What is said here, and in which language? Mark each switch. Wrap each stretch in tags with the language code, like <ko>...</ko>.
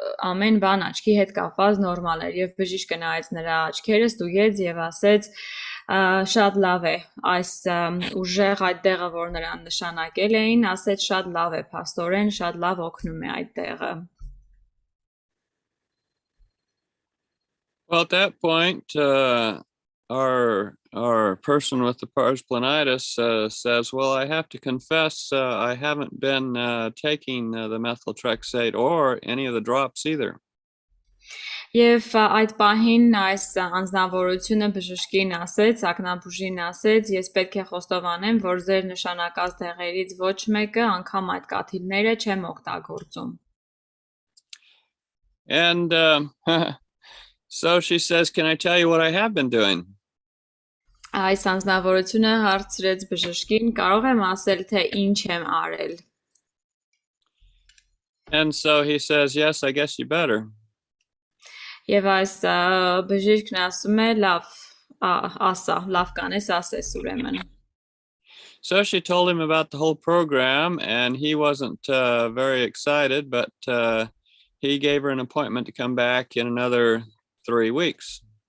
<hy>ամեն բան աչքի հետ կապված նորմալ էր եւ բժիշկը նայեց նրա աչքերը, ստուգեց եւ ասեց շատ լավ է, այս ուժեղ այդ տեղը, որ նրան նշանակել էին, ասեց շատ լավ է, փաստորեն շատ լավ օգնում է այդ տեղը.</hy> <en>Well, at that point, our person with the pars planitis says, well, I have to confess, I haven't been taking the methotrexate or any of the drops either.</en> <hy>Եվ այդ պահին այս անձնավորությունը բժշկին ասեց, ակնաբուժին ասեց, ես պետք է խոստովանեմ, որ ձեր նշանակած դեղերից ոչ մեկը, անգամ այդ կաթիլները չեմ օգտագործում.</hy> <en>And so she says, can I tell you what I have been doing?</en> <hy>Այս անձնավորությունը հարցրեց բժշկին, կարող եմ ասել, թե ինչ եմ արել.</hy> <en>And so he says, yes, I guess you better.</en> <hy>Եվ այս բժիշկն ասում է, լավ, ասա, լավ կանես, ասես ուրեմն.</hy> <en>So she told him about the whole program, and he wasn't very excited, but he gave her an appointment to come back in another 3 weeks.</en>